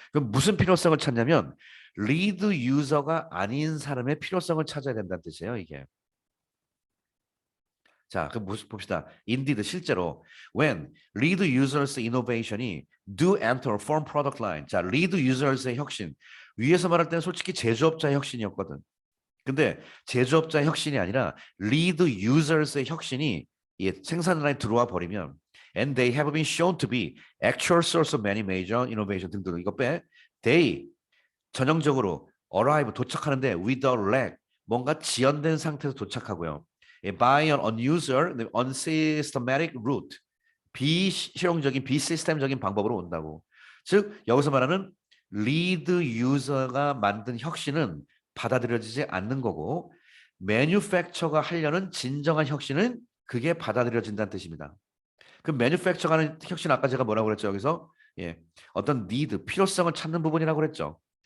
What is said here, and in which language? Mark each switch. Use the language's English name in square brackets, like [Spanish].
[Korean] 그럼 무슨 필요성을 찾냐면 리드 유저가 아닌 사람의 필요성을 찾아야 된다는 뜻이에요, 이게. 자, 그럼 봅시다. [English] Indeed, [Korean] 실제로 [English] when lead users innovation이 do enter form product line. [Korean] 자, lead users의 혁신. 위에서 말할 때는 솔직히 제조업자의 혁신이었거든. 근데 제조업자의 혁신이 아니라 lead users의 혁신이 이 생산 라인 들어와 버리면 [English] and they have been shown to be actual source of many major innovation [Korean] 등등 이거 빼. they 전형적으로 arrive 도착하는데 [English] with a lag [Korean] 뭔가 지연된 상태에서 도착하고요. [English] by an unusual, unsystematic route [Korean] 비실용적인 비시스템적인 방법으로 온다고. 즉 여기서 말하는 리드 유저가 만든 혁신은 받아들여지지 않는 거고 매뉴팩처가 하려는 진정한 혁신은 그게 받아들여진다는 뜻입니다. 그 매뉴팩처가 하는 혁신 아까 제가 뭐라고 그랬죠 여기서 어떤 니드 필요성을 찾는 부분이라고 그랬죠.